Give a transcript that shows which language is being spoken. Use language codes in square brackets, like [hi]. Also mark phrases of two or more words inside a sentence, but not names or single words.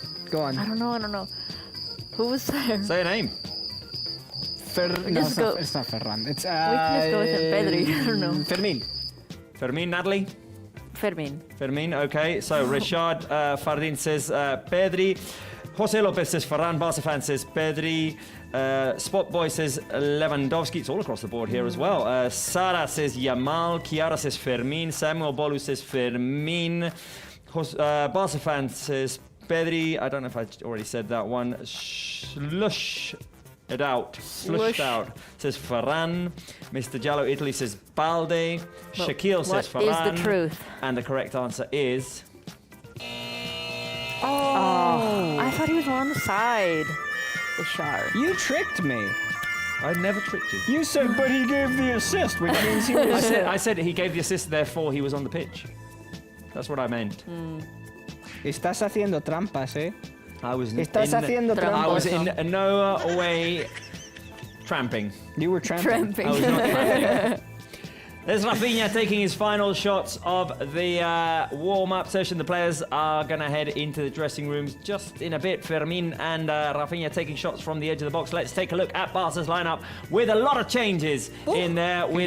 [en] I don't know. Who was there? Say a name. No, just go- it's not Ferran. It's We can just go with Pedri. I don't know. Fermin. Fermin, Natalie? Fermin. Fermin, okay. So Rashad Fardin says Pedri. Jose Lopez says Ferran. Barça fan says Pedri. Spot Boy says Lewandowski. It's all across the board here as well. Sara says Yamal. Chiara says Fermin. Samuel Bolu says Fermin. Barça fan says Pedri. I don't know if I already said that one. Slush it out. Slushed out says Ferran. Mr. Jallo Italy says Balde. Shaquille says Ferran. What is the truth? And the correct answer is... I thought he was more on the side. The shark. You tricked me. I never tricked you. You said, but he gave the assist, which means he was. I said he gave the assist, therefore he was on the pitch. That's what I meant. [es] Estás haciendo trampas, eh? [en] I was [es] Estás haciendo trampas. [en] I was [es] trampas. [en] in no way tramping. You were tramping. I was not tramping. There's Rafinha taking his final shots of the warm-up session. The players are going to head into the dressing rooms just in a bit. Fermin and Rafinha taking shots from the edge of the box. Let's take a look at Barca's lineup with a lot of changes in there with